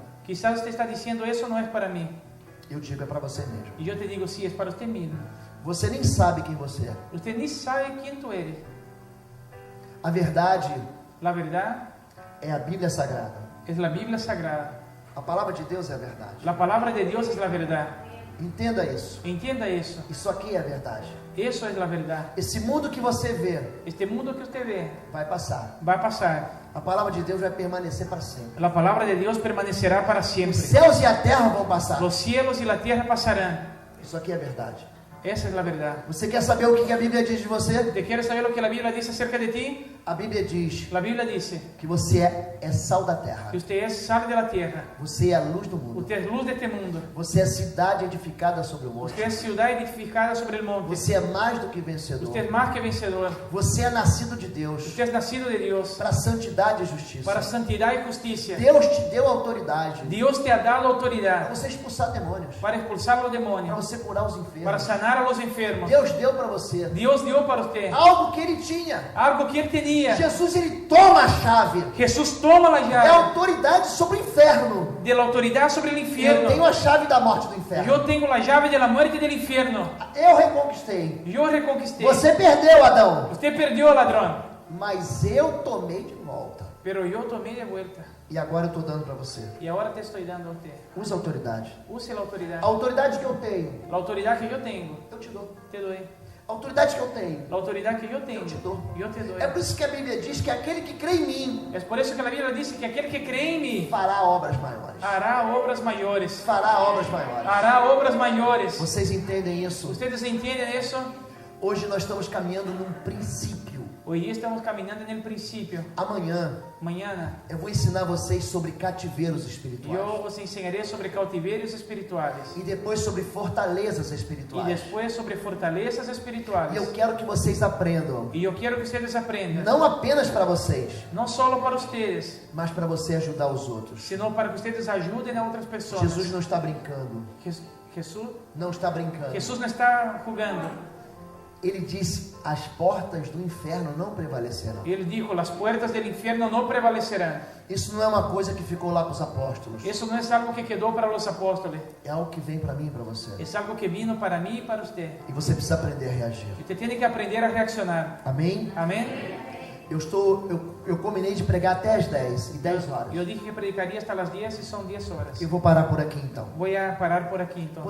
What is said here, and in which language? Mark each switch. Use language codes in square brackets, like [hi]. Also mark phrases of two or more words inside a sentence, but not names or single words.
[es] Quizás usted está diciendo: eso no es para mí. [pt] Eu digo: é para você mesmo. [es] Y yo te digo: sí, es para usted mismo. [pt] Você nem sabe quem você é. [es] Usted ni sabe quién tú eres. [pt] A verdade [es] La verdad [pt] é a Bíblia Sagrada. [es] es la Biblia Sagrada. [pt] A palavra de Deus é a verdade. [es] La palabra de Dios es la verdad. [pt] Entenda isso. [es] Entienda eso. [pt] Isso aqui é a verdade. [es] Eso es la verdad. [pt] Esse mundo que você vê [es] Este mundo que usted ve [pt] vai passar. [es] va a pasar. [pt] A palavra de Deus vai permanecer para sempre. [es] La palabra de Dios permanecerá para [pt] Os [es] siempre. [pt] céus e a terra vão passar. [es] Los cielos y la tierra pasarán. [pt] Isso aqui é verdade. [es] Esa es la verdad. [pt] Você quer saber o que a Bíblia diz de você? [es] ¿Te quieres saber lo que la Biblia dice acerca de ti? [pt] A Bíblia diz [es] La Biblia dice [pt] que você é sal da terra. [es] que usted es sal de la tierra. [pt] Você é a luz do mundo. [es] Usted es luz de este mundo. [pt] Você é cidade edificada sobre o monte. [es] Usted es ciudad edificada sobre el monte. [pt] Você é mais do que vencedor. [es] Usted es más que vencedor. [pt] Você é nascido de Deus [es] Usted es nacido de Dios [pt] para santidade e justiça. [es] para santidad y justicia. [pt] Deus te deu autoridade [es] Dios te ha dado [pt] para [es] autoridad [pt] você expulsar demônios, [es] para expulsar los [pt] para [es] demonios, [pt] você curar os [es] para [pt] enfermos. [es] sanar a los enfermos. [pt] Deus deu para você [es] Dios dio para usted [pt] algo que ele tinha. [es] algo que él tenía. [pt] Jesus, ele toma a chave. [es] Jesús toma la [pt] É [es] llave [pt] autoridade sobre o inferno. [es] de la autoridad sobre el [pt] Eu [es] infierno. [pt] tenho a chave da morte do inferno. [es] Yo tengo la llave de la muerte y del infierno. [pt] Eu reconquistei. [es] Yo reconquisté. [pt] Você perdeu, Adão. [es] Usted perdió, ladrón, [pt] Mas eu tomei de volta. [es] pero yo tomé de vuelta. [pt] E agora eu estou dando para você. [es] Y ahora te estoy dando a usted. [pt] Usa autoridade. [es] Use la autoridad. [pt] A autoridade que eu tenho, [es] La autoridad que yo tengo, [pt] eu te dou. [es] te doy. [pt] A autoridade que eu tenho, [es] La autoridad que yo tengo, [pt] eu te dou. [es] yo te doy. [pt] É por isso que a Bíblia diz que aquele que crê em mim [es] Es por eso que la Biblia dice que aquel que cree en mí [pt] fará obras maiores. [es] hará obras mayores. [pt] Fará obras maiores. [es] Hará obras mayores. [pt] Vocês entendem isso? [es] ¿Ustedes entienden eso? [pt] Hoje nós estamos caminhando num princípio. [es] Hoy estamos caminando en el principio. [pt] Amanhã [es] Mañana [pt] eu vou ensinar vocês sobre cativeiros espirituais. [es] yo os enseñaré sobre cautiverios espirituales [pt] E depois sobre fortalezas [es] y [pt] espirituais. [es] después sobre fortalezas [pt] E [es] espirituales. [pt] eu quero que vocês aprendam. [es] Y yo quiero que ustedes aprendan, [pt] Não apenas para vocês, [es] no solo para ustedes, [pt] mas para você ajudar os outros. [es] sino para que ustedes ayuden a otras personas. [pt] Jesus não está brincando. [es] Jesús, [pt] Não está brincando. [es] Jesús no está jugando. [pt] Ele disse: as portas do inferno não prevalecerão. [es] Él dijo: las puertas del infierno no prevalecerán. [pt] Isso não é uma coisa que ficou lá com os apóstolos. [es] Eso no es algo que quedó para los apóstoles. [pt] É algo que vem para mim e para você. [es] Es algo que vino para mí y para usted. [pt] E você precisa aprender a reagir. [es] Usted tiene que aprender a reaccionar. [pt] Amém? [es] Amén. [pt] Eu combinei de pregar até as 10 e 10 horas. [es] Yo dije que predicaría hasta las 10 y son 10 horas. [pt] Eu vou parar por aqui então. [es] Voy a parar por aquí entonces.